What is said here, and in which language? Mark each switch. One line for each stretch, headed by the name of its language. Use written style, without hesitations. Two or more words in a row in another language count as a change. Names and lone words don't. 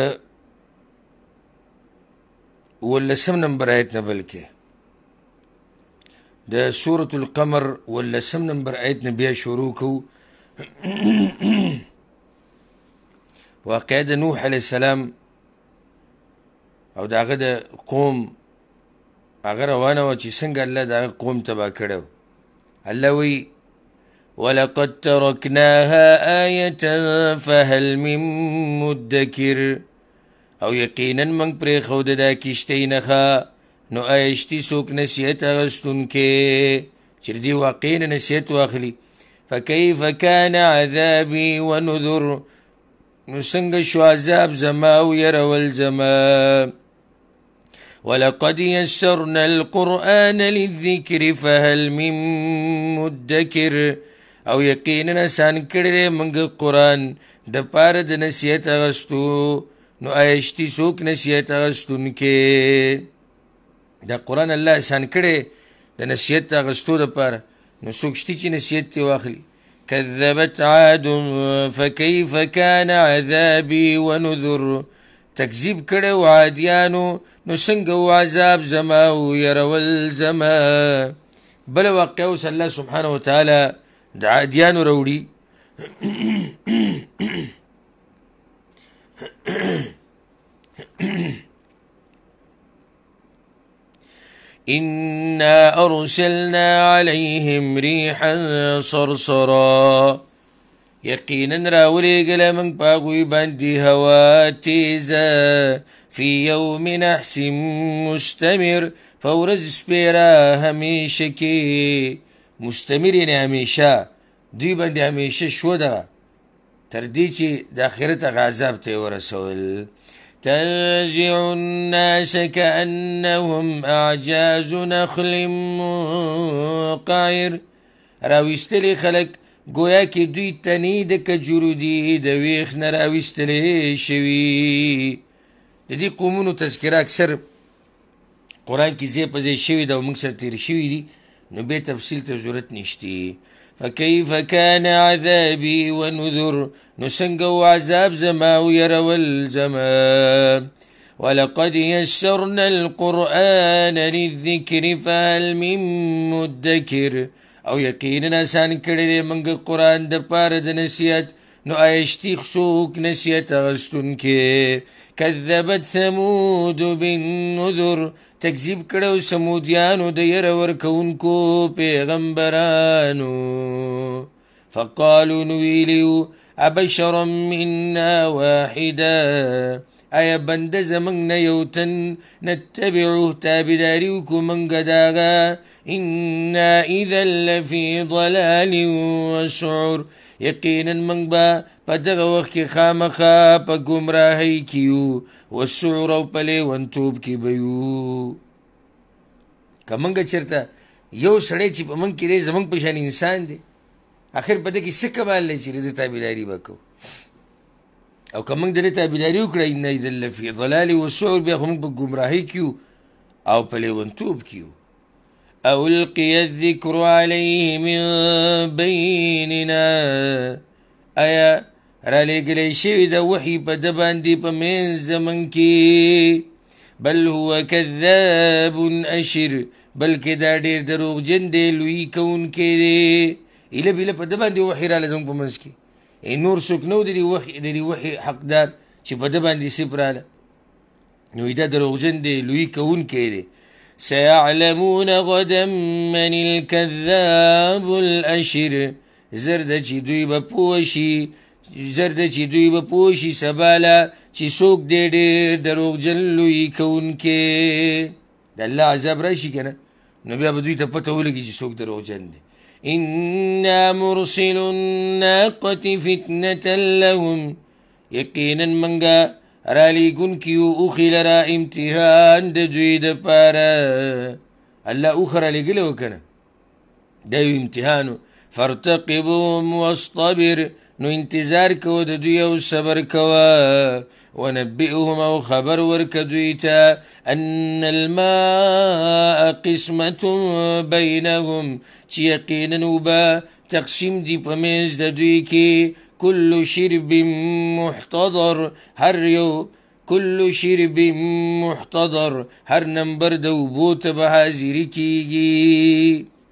Pashto: 10 نمبر آیت نه بلکې د سورة القمر 10 نمبر آیت نه بیا شروع کوو واقعه د نوح
Arabic: علیه السلام
Pashto: او د هغه د قوم هغه روانه وه چې څنګه الله د هغه قوم تباه کړی و. الله وی
Arabic: ولقد ترکناها آیة فهل من مدکر
Pashto: او یقینا موږ پرېښوده دا کښتۍ نښه نو آیا شتي څوک نصیحت اخیستونکی چې د دې واقعې نه نصیحت واخلي.
Arabic: فکیف کان عذابي ونذر
Pashto: نو څنګه شو عذاب زما او يرول زما.
Arabic: ولقد يسرنا القرآن للذكر فهل من مدکر
Pashto: او یقینا آسان کړی موږ قرآن د پاره د نصیحت اخیستو نو آیا شتي څوک نصیحت اخیستونکی. دا قرآن الله آسان کړی د نصیحت اخیستو دپاره نو څوک شتي چې نصیحت ترې واخلي.
Arabic: كذبت عاد فكيف كان عذابي ونذر
Pashto: تکذیب کړی و عادیانو نو څنګه و عذاب زما او يرول زما. بله واقعه اوس الله
Arabic: سبحانه وتعالی
Pashto: د عادیانو راوړي
Arabic: إنا أرسلنا عليهم ريحا صرصرا
Pashto: يقينا راولېږله موږ په هغوی باندې هوا تیزه
Arabic: في يوم نحس مستمر
Pashto: په ورځ سپیره همیشه کې مستمر یعنې همیشه دوی باندې همیشه شوه ده تر دې چې د آخرت هغه عذاب ته یې ورسول.
Arabic: تنزع الناس كأنهم أعجاز نخل منقعر
Pashto: راویستلی خلق گویا کې دوی تنې د کجورو دي د ویښ نه راویستلی شوي. د دې قومونو تذکره اکثر قرآن کې ځای په ځای شوي ده او موږ سره تېر شوي دي نو بیا تفصیل ته ضرورت نشتی.
Arabic: فكيف كان عذابي ونذر
Pashto: نو څنګه و عذاب زما او يرول زما.
Arabic: ولقد يسرنا القرآن للذكر فهل من مدکر
Pashto: او یقینا آسان کړی دی موږ قرآن د پاره د نصیحت نو آیا شتي څوک نصیحت اخیستونکی.
Arabic: کذبت ثمود بالنذر
Pashto: تکذیب کړی سمودیانو د یره ورکوونکو پیغمبرانو. فقالو نو ویلي
Arabic: ابشرا منا واحدا
Pashto: آیا بنده زموږ نه یو تن نتبعه تابعداري وکړو موږ د هغه.
Arabic: انا اذا لفي ضلال وسعر
Pashto: یقینا موږ به په دغه وخت کې خامخا په ګمراهۍ کې یو وسعر او په لیونتوب کې به یو. که موږ چېرته یو سړی چې په موږ کې دی زموږ په شان انسان دی آخر په ده کې څه کمال دی چې د ده تابعداري به کوو او که موږ د ده تابعداري وکړه
Arabic: انا اذا لفي ضلال وسعر
Pashto: بیا خو موږ په ګمراهۍ کې یو او په لیونتوب کې یو.
Arabic: او القي الذکر علیه من بیننا
Pashto: آیا رالیږلی شوي د وحي په ده باندې په منځ زموږ کې.
Arabic: بل هو کذاب اشر
Pashto: بلکې دا ډېر دروغجن دی لوی کوونکی دی. ایله بیله په ده باندې وحي راله زموږ په منځ کې نور څوک نه و د دې وحي حقدار چې په ده باندې صرف راله نو دا دروغجن دی لوی کوونکی دی.
Arabic: سيعلمون غدا من الكذاب الاشر
Pashto: زر ده چې دوی به پوه شي سباله چې څوک دی ډېر دروغجن لوی کوونکی. د الله عذاب راشي که نه نو بیا به دوی ته پته ولګي چې څوک دروغجن دی.
Arabic: انا مرسل الناقة فتنة لهم
Pashto: یقینا منګه رالیږونکي یو اوښې لره امتحان د دوی دپاره. الله اوښه رالیږلی و که نه دا یو امتحان و.
Arabic: فارتقبهم واصطبر
Pashto: نو انتظار کوه د دوی او صبر کوه ونبئهم او خبر ورکه دوی ته
Arabic: ان الماء قسمة بینهم
Pashto: چې یقینا اوبه تقسیم دی په منځ د دوی کې
Arabic: کل شرب محتضر کل شرب محتضر
Pashto: هر نمبر د اوبو ته به حاضري کیږي